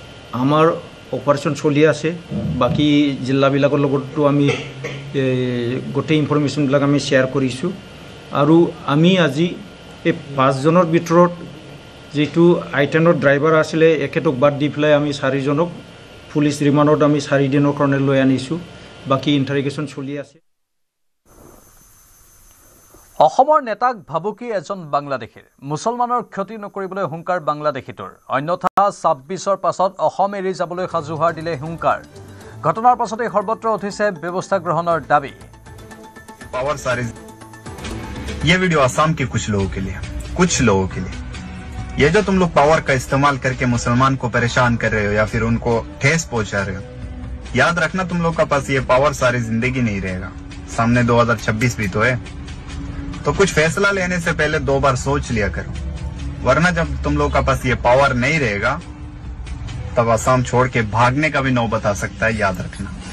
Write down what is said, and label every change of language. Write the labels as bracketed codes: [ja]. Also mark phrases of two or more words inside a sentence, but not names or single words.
[as] তো আমাৰ অপাৰেশ্যন চলি আছে বাকী জিলাবিলাকৰ লগতো আমি গোটেই ইনফৰমেশ্যনবিলাক আমি শ্বেয়াৰ কৰিছোঁ আৰু আমি আজি এই 5 জনৰ ভিতৰত যেটো আইটেনৰ ড্ৰাইভাৰ আছিলে একেটক বাদ দি পেলাই আমি 4 জনক [en] police remandত [as] আমি 4 দিনৰ কাৰণে লৈ আনিছোঁ বাকি ইন্টাৰগেশ্যন চলি আছে অসমৰ নেতাক ভাবুকি এজন বাংলাদেশীৰ মুছলমানৰ ক্ষতি নকৰিবলৈ হুংকাৰ বাংলাদেশীটোৰ অন্যথা 26ৰ পাছত অসম এৰি যাবলৈ সাজুহাৰ দিলে হুংকাৰ ঘটনাৰ পাছতে সৰ্বত্ৰ উঠিছে ব্যৱস্থা গ্ৰহণৰ দাবী [hi] पावर सारी ये वीडियो आसाम के कुछ लोगों के लिए ये जो तुम लोग पावर का इस्तेमाल करके मुसलमान को परेशान कर रहे हो या फिर उनको ठेस पहुंचा रहे हो याद रखना तुम लोग का पास ये पावर सारी जिंदगी नहीं रहेगा सामने 2026 भी तो है तो कुछ फैसला लेने से पहले 2 बार सोच लिया करो वरना जब तुम लोग का पास ये पावर नहीं रहेगा तब आसाम छोड़ के भागने का भी नौबत आ सकता है याद रखना